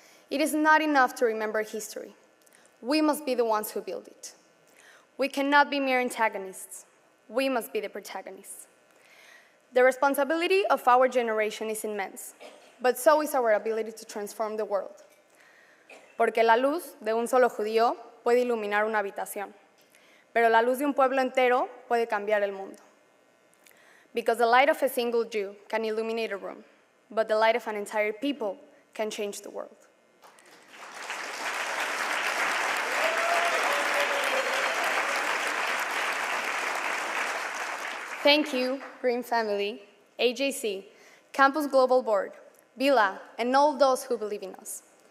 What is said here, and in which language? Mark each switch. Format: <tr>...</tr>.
<en>It is not enough to remember history. We must be the ones who build it. We cannot be mere antagonists. We must be the protagonists. The responsibility of our generation is immense, but so is our ability to transform the world.</en> <es>Porque la luz de un solo judío puede iluminar una habitación, pero la luz de un pueblo entero puede cambiar el mundo.</es> <en>Because the light of a single Jew can illuminate a room, but the light of an entire people can change the world. Thank you, Green Family, AJC, Campus Global Board, Vila, and all those who believe in us.</en>